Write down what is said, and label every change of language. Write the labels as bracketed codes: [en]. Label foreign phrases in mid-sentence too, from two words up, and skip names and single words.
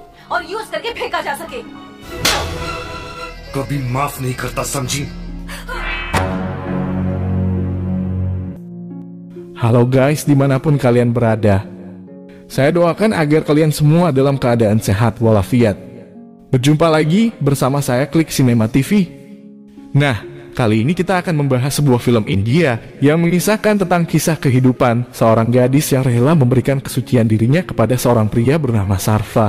[hi] और यूज करके फेंका जा सके। कभी माफ नहीं करता, समझी? [id] Halo guys, dimanapun kalian berada. Saya doakan agar kalian semua dalam keadaan sehat walafiat. Berjumpa lagi bersama saya Klik Cinema TV. Nah, kali ini kita akan membahas sebuah film India yang mengisahkan tentang kisah kehidupan seorang gadis yang rela memberikan kesucian dirinya kepada seorang pria bernama Sarfa.